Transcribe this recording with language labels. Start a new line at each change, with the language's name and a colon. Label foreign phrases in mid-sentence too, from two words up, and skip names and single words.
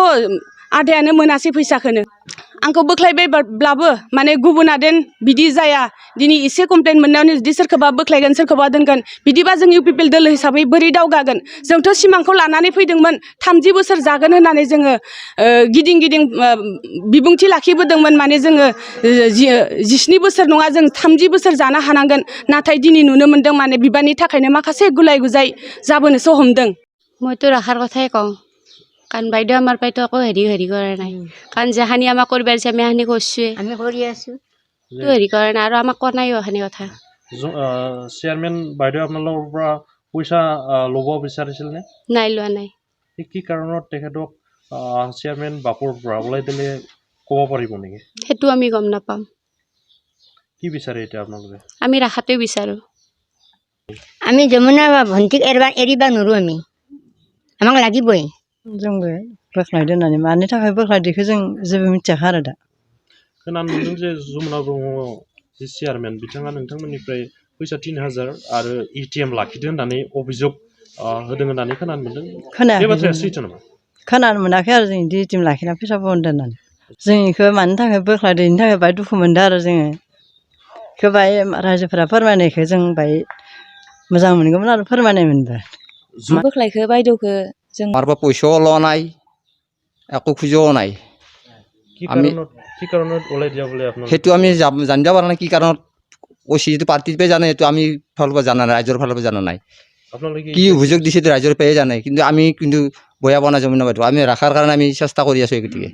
Bodo: आदायानो मोनासै फैसाखौनो आंखौ बोख्लायबायब्लाबो माने गुबुना देन बिदि जाया दिनै एसे कमप्लेन मोननायावनो जुदि सोरखौबा बोख्लायगोन सोरखौबा दोनगोन बिदिबा जों इउपिपिएल दोलो हिसाबै बोरै दावगागोन जोंथ' सिमांखौ लानानै फैदोंमोन 30 बोसोर जागोन होननानै जोङो गिदिं गिदिं बिबुंथि लाखिबोदोंमोन माने जोङो 17 बोसोर नङा जों 30 बोसोर जानो हानांगोन नाथाय दिनै नुनो मोन्दों माने बिबाननि थाखायनो माखासे गुलाय गुजाय जाबोनोसो हमदों
Assamese: মইতো ৰাখাৰ কথাই কওঁ কাৰণ বাইদেউ আমাৰ পৰাইতো একো হেৰি কৰা নাই কাৰণ যেখানি আমাক কৰিব দিছে আমি সেইখিনি কৰিছোৱে আমি কৰি আছোঁ তো হেৰি কৰা নাই আৰু আমাক কোৱা নাই সেইখিনি কথা চেয়াৰমেন বাইদেউ আপোনালোকৰ পৰা পইচা ল'ব বিচাৰিছিল নে নাই লোৱা নাই কি কাৰণত তেখেতক চেয়াৰমেন বাপুৰ পৰা ওলাই দিলে ক'ব পাৰিব নেকি সেইটো আমি গম নাপাম কি বিচাৰে এতিয়া আপোনালোকে আমি ৰাখাটোৱে বিচাৰোঁ আমি যমুনা ভণ্টিক এৰিবা নোৱাৰোঁ আমি আমাক লাগিবই
Bodo: जोंबो बोख्लायदो होननानै मानि थाखाय बोख्लायदोखौ जों जेबो मिथियाखै आरो दा खोनानो मोनदों जे जमुना ब्रह्म जि चेयारमेन बिथाङा नोंथांमोननिफ्राय फैसा 3000 आरो एटिएम लाखिदों होननानै अभियोग होदों होननानै खोनानो मोनदों बे बाथ्राया सैथो नामा खोनानो मोनाखै आरो जों एटिएम लाखिना फैसा बहनदो होननानै जों बेखौ मानि थाखाय बोख्लायदो बेनि थाखाय बाहाय दुखु मोनदों आरो जोङो बेखौ बाहाय रायजोफोरा फोरमायनायखौ जों बाहाय मोजां मोनगौमोन आरो फोरमायनाय मोनबा बोख्लायखो बायद'खो जों
Assamese: मारबा पयसाও লোৱা নাই একো খুজিও নাই কি কাৰণত ওলাই দিয়া বলে আপোনালোকে সেইটো আমি জানিব পৰা নাই কি কাৰণত কৈছে যিটো পাৰ্টিৰ পৰা জানে সেইটো আমি ফালৰ পৰা জানা নাই ৰাইজৰ ফালৰ পৰা জানা নাই আপোনালোকে কি অভিযোগ দিছে ৰাইজৰ পৰাই জানে কিন্তু আমি কিন্তু বয়া বনা জমিনা বাইদেউ আমি ৰাখাৰ কাৰণে আমি চেষ্টা কৰি আছোঁ গতিকে